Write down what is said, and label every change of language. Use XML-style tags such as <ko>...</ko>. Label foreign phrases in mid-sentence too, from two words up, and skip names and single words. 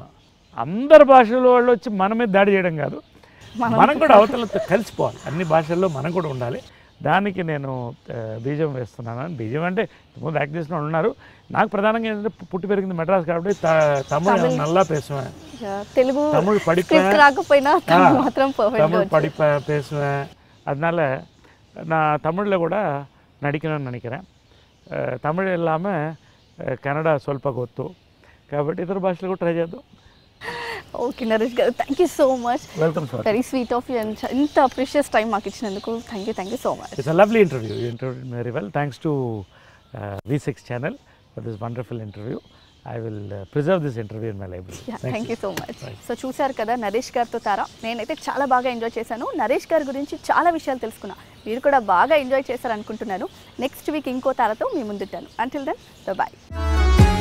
<te>అందరి భాషలో వాళ్ళు వచ్చి మన మీద దాడి చేయడం కాదు, మనం కూడా అవతలతో కలిసిపోవాలి, అన్ని భాషల్లో మనం కూడా ఉండాలి. దానికి నేను బీజం వేస్తున్నాను. బీజం అంటే ముందు యాక్ట్ చేసిన వాళ్ళు ఉన్నారు, నాకు ప్రధానంగా ఏంటంటే పుట్టి పెరిగింది మెడ్రాస్ కాబట్టి తమిళ్</te> <ta>நல்லா பேசுவேன்,</ta> <te>తెలుగు</te> <ta>தமிழ் படிப்பேன்,</ta> <te>రాకపోయినా మాత్రం</te> <ta>தமிழ் பேசுவேன். அதனால நான் தமிழில் கூட நடிக்கணும்னு நினைக்கிறேன்.</ta> <te>తమిళ్ ఇல்லாமல் కన్నడ</te> <kn>ಸ್ವಲ್ಪ ಗೊತ್ತು,</kn> <te>కాబట్టి ఇతర భాషలు కూడా ట్రై చేద్దాం.</te> <en>Okay Naresh garu, thank you so much. Welcome sir. very sweet of you and ఇంత precious time</en> <te>మాకు ఇచ్చినందుకు</te> <en>thank you so much. It's a lovely interview. You interviewed very well. Thanks to V6 channel for this wonderful interview. I will preserve this interview in my library. Thank you so much.</en> <te>సో చూశారు కదా నరేష్ గారితో తారా. నేనైతే చాలా బాగా ఎంజాయ్ చేశాను. నరేష్ గారి గురించి చాలా విషయాలు తెలుసుకున్నా. మీరు కూడా బాగా ఎంజాయ్ చేశారనుకుంటున్నాను.</te> <en>next week</en> <te>ఇంకో తారతో మీ ముందుంటాను.</te> <en>Until then bye.</en>